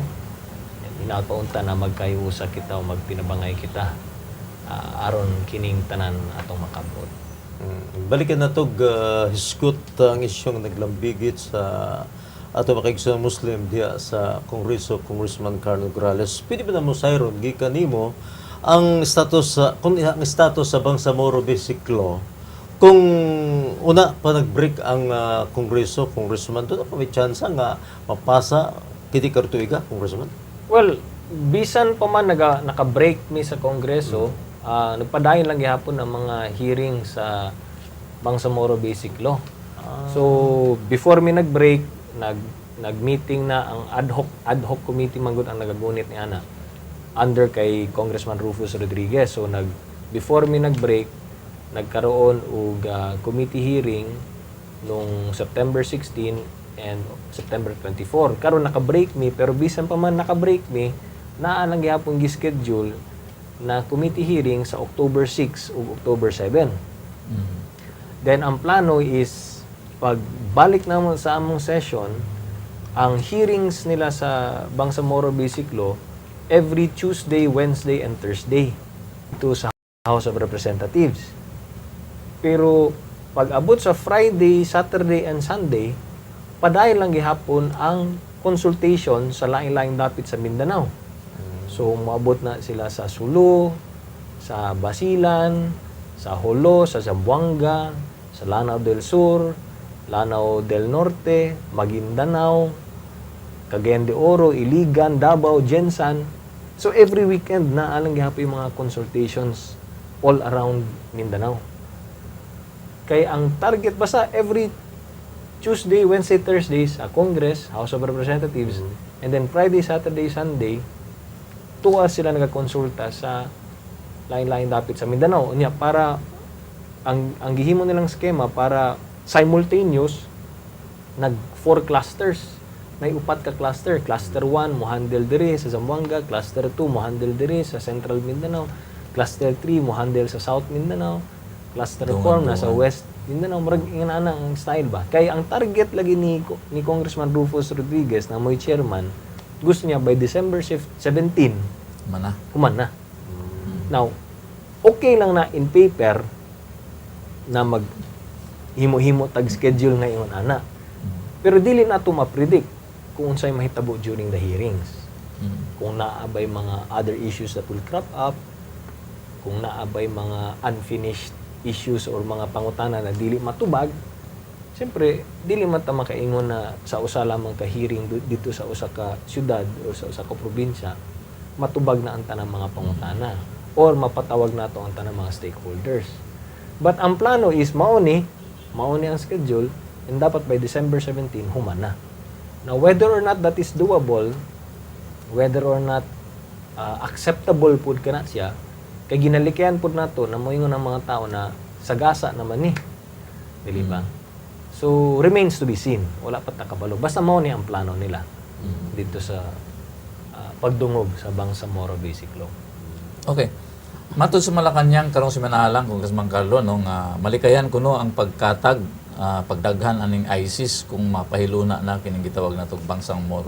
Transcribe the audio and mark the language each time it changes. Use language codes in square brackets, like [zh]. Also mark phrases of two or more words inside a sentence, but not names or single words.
[ceb] Hinagpaunta na magkayusa kita o magtinabangay kita aron kining tanan atong makabot. Balikan na to hisgot ang isyong naglambigit sa ato makaigsoon Muslim diya sa Kongreso, Congressman Carlo Nograles. Pwede ba na mo sayron gikan nimo ang status ang status sa Bangsamoro Basic Law kung una pa nag-break ang Kongreso, Congressman, doon pa may chance nga mapasa kiti kartuiga, Congressman? Well, bisan pa man naka-break mi sa Kongreso, nagpadayon lang gihapon ang mga hearing sa Bangsamoro Basic Law. So before mi nag-break, nag-meeting na ang [en] ad hoc committee [ceb] man gud ang nagagunit ni ana under kay Congressman Rufus Rodriguez. So before mi nag-break, nagkaroon og [en] committee hearing [ceb] nung [en] September 16 and September 24. [ceb] Karon naka-break mi, pero bisan pa man naka-break mi, naa lang gyapon gi-schedule na [en] committee hearing [ceb] sa October 6 ug October 7. Then ang plano is pagbalik namon sa among session, ang hearings nila sa Bangsamoro Basic Law [en] every Tuesday, Wednesday, and Thursday [ceb] ito sa House of Representatives. Pero pag abot sa [en] Friday, Saturday, and Sunday, [ceb] padayon lang gihapon ang consultation sa lain-laing dapit sa Mindanao. So moabot na sila sa Sulu, sa Basilan, sa Jolo, sa Zamboanga, sa Lanao del Sur, Lanao del Norte, Maguindanao, Cagayan de Oro, Iligan, Davao, Jensan. So [en] every weekend [ceb] na alang gihapon yung mga [en] consultations all around Mindanao. [ceb] Kaya ang target basta [en] every Tuesday, Wednesday, Thursday [ceb] sa Congress, House of Representatives, [en] and then Friday, Saturday, Sunday, [ceb] tuwa sila nagakonsulta sa lain-lain dapit sa Mindanao. Unya, para ang gihimo nilang skema para simultaneous nag 4 clusters. May 4 ka cluster. Cluster 1 mo handle diri sa Zamboanga, cluster 2 mo handle diri sa Central Mindanao, cluster 3 mo handle sa South Mindanao, cluster 4 na sa West Mindanao. Murag ingana ang style ba. Kaya ang target lagi ni Congressman Rufus Rodriguez na mo'y chairman, gusto niya [en] by December 17 [ceb] human na. Now, okay lang na [en] in paper [ceb] na mag himo-himo tag schedule nga ingon ana. Pero dili na to ma-predict kung unsay mahitabo [en] during the hearings. [ceb] Kung naabay mga [en] other issues that will crop up, [ceb] kung naabay mga [en] unfinished issues [ceb] or mga pangutana na dili matubag, siyempre, dili man ta makaingon na sa usa lamang ka hearing dito sa usa ka syudad o sa usa ka probinsya, matubag na ang tanang mga pangutana or mapatawag na to ang tanang mga stakeholders. But ang plano is mauni ang schedule, and dapat [en] by December 17 [ceb] human na. [en] Now, whether or not that is doable, whether or not acceptable [ceb] pud kana siya, kay ginalikian pud nato na moingon ang mga tao na sagasa naman ni. Dili ba? [en] So, remains to be seen. [ceb] Wala pa takabalo. Basta mao ni ang plano nila dito sa pagdungog sa Bangsamoro Basic Law. Okay. Matod sa Malacañang karong si manahalang Congressman Carlo no nga malikayan kuno ang pagkatag pagdaghan aning ISIS kung mapahiluna na kining gitawag natong Bangsamoro.